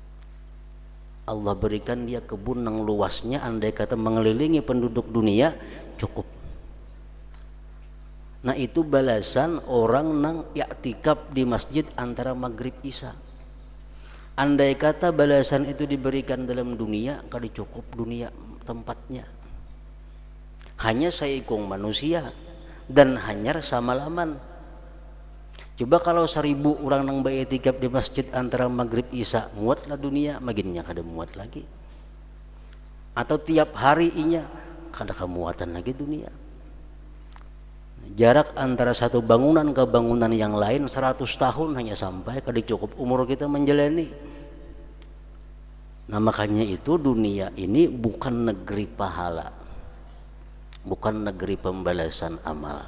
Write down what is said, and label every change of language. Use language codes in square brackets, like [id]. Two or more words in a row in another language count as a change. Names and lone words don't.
[id] Allah berikan dia kebun yang luasnya andai kata mengelilingi penduduk dunia cukup. [bjn] Nah itu balasan orang nang i'tikaf di masjid antara maghrib isya. [id] Andai kata balasan itu diberikan dalam dunia, kali cukup dunia tempatnya. [bjn] Hanya saikung manusia dan hanyar samalaman. Coba kalau 1000 orang nang i'tikaf di masjid antara maghrib isya, muatlah dunia, maginnya kada muat lagi. Atau tiap hari inya kada kemuatan lagi dunia. [id] Jarak antara satu bangunan ke bangunan yang lain 100 tahun hanya sampai kada cukup umur kita menjalani. Nah makanya itu dunia ini bukan negeri pahala, bukan negeri pembalasan amal.